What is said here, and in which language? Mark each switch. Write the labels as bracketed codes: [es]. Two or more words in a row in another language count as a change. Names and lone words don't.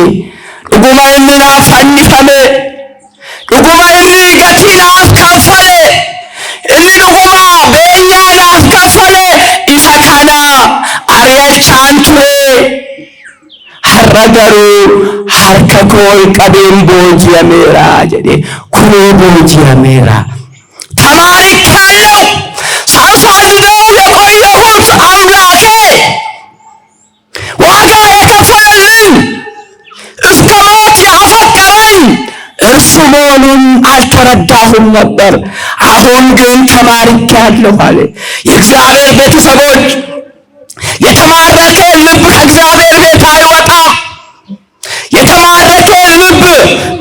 [om] dhuguma inni naaf fannifame, dhuguma inni gatii naaf kaffale, inni dhuguma beenyaa naaf kaffale. isa kana ari'achaan ture. har'a garuu harka koo qabeen booji'ameera jedhe. kunoo booji'ameera [am] ተማርኬአለሁ። ሳሳድደው የቆየሁት አምላኬ ዋጋ የከፈለልኝ እስከ ሞት ያፈቀረኝ እርሱ መሆኑን አልተረዳሁም ነበር። አሁን ግን ተማርኬአለሁ አለ። የእግዚአብሔር ቤተሰቦች የተማረከ ልብ ከእግዚአብሔር ቤት አይወጣ። የተማረከ ልብ